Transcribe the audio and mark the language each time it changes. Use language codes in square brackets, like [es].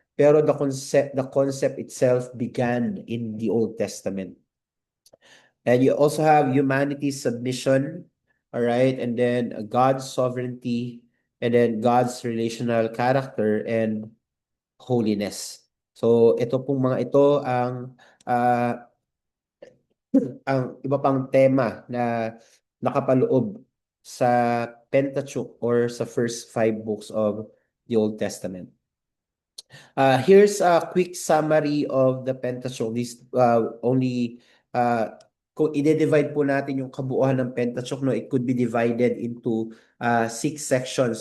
[en] Pero the concept itself began in the Old Testament. And you also have humanity's submission, all right, and then God's sovereignty, and then God's relational character and holiness. [tl] So ito pong mga ito ah, ang iba pang tema na nakapaloob sa Pentateuch or sa [en] first five books of the Old Testament. Here's a quick summary of the Pentateuch. This only [tl] kung i-divide po natin yung kabuuan ng Pentateuch, no, [en] it could be divided into 6 sections.